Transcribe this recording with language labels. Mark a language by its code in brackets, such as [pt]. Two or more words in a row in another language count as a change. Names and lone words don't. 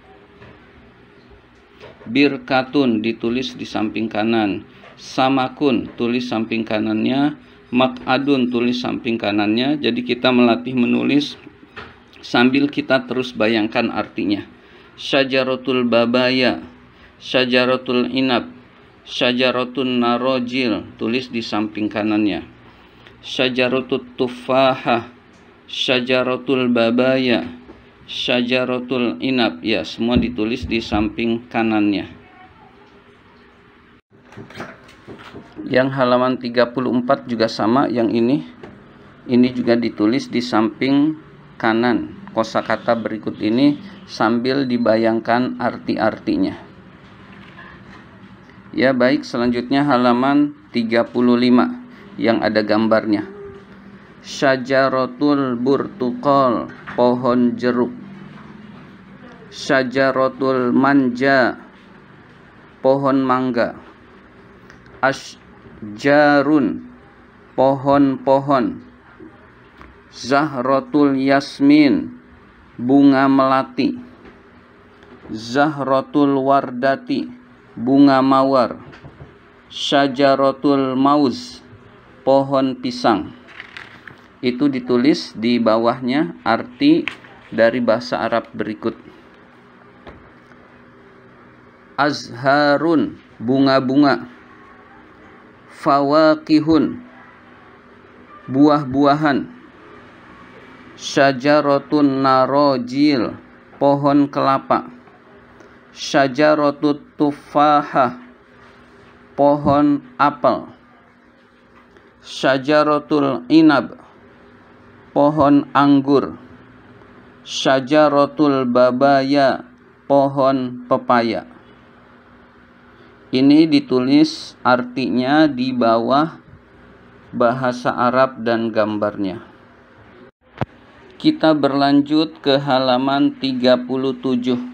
[id] Birkatun, ditulis di samping kanan. Samakun, tulis samping kanannya. Maq'adun, tulis samping kanannya. Jadi kita melatih menulis sambil kita terus bayangkan artinya. [ar] شجرة البابايا، شجرة العنب، شجرة النارجيل, [id] tulis di samping kanannya. [ar] شجرة التفاحة، شجرة البابايا، شجرة العنب, [id] ya, semua ditulis di samping kanannya. Yang halaman 34 juga sama, yang ini juga ditulis di samping kanan. Kosakata berikut ini sambil dibayangkan arti-artinya. Ya, baik, selanjutnya halaman 35 yang ada gambarnya. [ar] شجرة البرتقال, [id] pohon jeruk. [ar] شجرة المانجا, [id] pohon mangga. Asjarun, pohon-pohon. [ar] زهرة الياسمين, [id] bunga melati. [ar] زهرة الوردة, [id] bunga mawar. [ar] شجرة الموز, [id] pohon pisang. Itu ditulis di bawahnya arti dari bahasa Arab berikut. Azharun, bunga-bunga. Fawakihun, buah-buahan. [ar] شجرة النارجيل, [id] pohon kelapa. [ar] شجرة التفاحة, [id] pohon apel. [ar] شجرة العنب, [id] pohon anggur. [ar] شجرة البابايا, [id] pohon pepaya. Ini ditulis artinya di bawah bahasa Arab dan gambarnya. Kita berlanjut ke halaman 37.